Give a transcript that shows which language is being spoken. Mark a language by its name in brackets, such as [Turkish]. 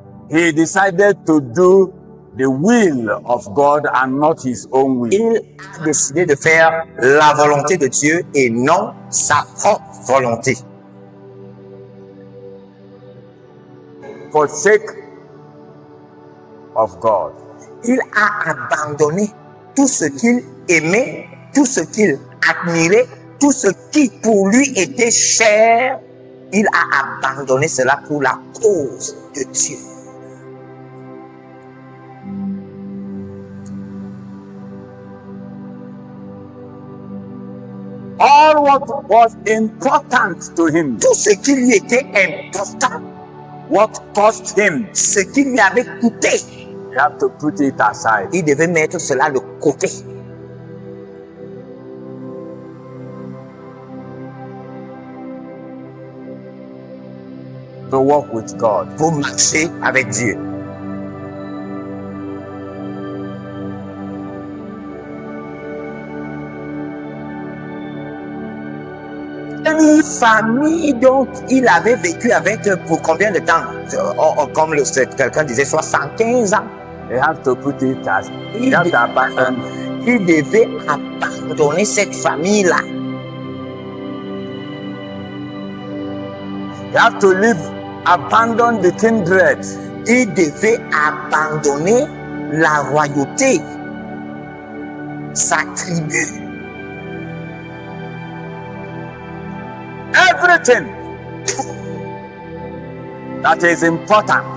[English] he decided to do the will of God and not his own will. [French] il a décidé de faire la volonté de Dieu et non sa propre volonté. [English] For sake of God. [French] Il a abandonné tout ce qu'il aimait, tout ce qu'il admirait, tout ce qui pour lui était cher. Il a abandonné cela pour la cause de Dieu. [English] All what was important to him, [French] Tout ce qui lui était important, [English] what cost him, [French] ce qui lui avait coûté, [English] you have to put it aside. [French] il devait mettre cela de côté. [English] To walk with God. [French] Pour marcher avec Dieu. Une famille dont il avait vécu avec pour combien de temps? Comme quelqu'un disait, 75 ans. [English] You have to put it aside. [French] Il, [English] You have to abandon. [French] il devait abandonner cette famille-là. [English] You have to leave, abandon the kindred. [French] Il devait abandonner la royauté, sa tribu. [English] Everything that is important.